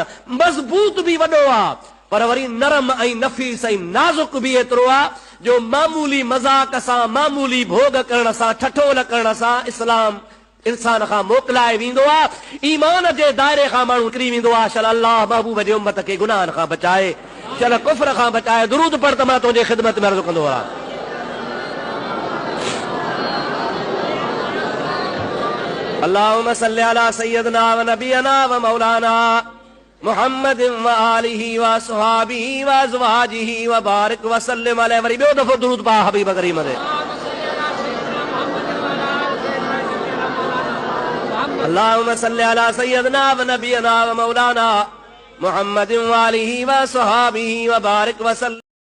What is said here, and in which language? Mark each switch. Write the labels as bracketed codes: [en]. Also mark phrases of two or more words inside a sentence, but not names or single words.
[sd] मज़बूत बि वॾो आहे, पर वरी नरम ऐं नफ़ीस ऐं नाज़ुक बि एतिरो आहे जो मामूली मज़ाक सां, मामूली भोग करण सां, ठठोल करण सां इस्लाम इंसान खां मोकिलाए वेंदो आहे। ईमान जे दायरे खां माण्हू निकिरी वेंदो आहे। शल अल्लाह महबूब जे उम्मत खे गुनाहनि खां बचाए, शल कुफ्र खां बचाए। दुरूद पढ़ त मां तुंहिंजे ख़िदमत में अर्ज़ु कंदो आहियां। [ar] اللهم صل على سيدنا ونبينا ومولانا محمد وآله وأصحابه وأزواجه وبارك وسلم عليه. [sd] वरी ॿियो दफ़ो दुरूद पा हबीब करीम ते। [ar] اللهم صل على سيدنا ونبينا ومولانا محمد وآله وأصحابه وبارك وسلم.